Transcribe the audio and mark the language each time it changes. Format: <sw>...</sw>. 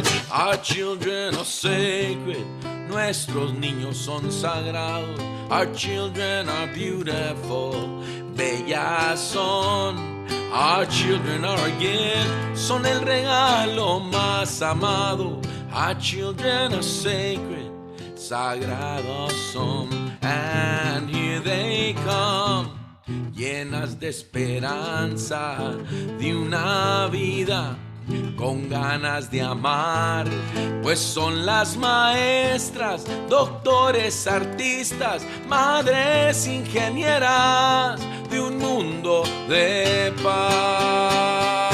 <en>Our children are sacred,</en> <es>nuestros niños son sagrados.</es> <en>Our children are beautiful,</en> <es>bellas son.</es> <en>Our children are a gift,</en> <es>son el regalo más amado.</es> <en>Our children are sacred,</en> <es>sagrados son.</es> <en>And here they come,</en> <es>llenas de esperanza, de una vida con ganas de amar, pues son las maestras, doctores, artistas, madres, ingenieras de un mundo de paz.</es>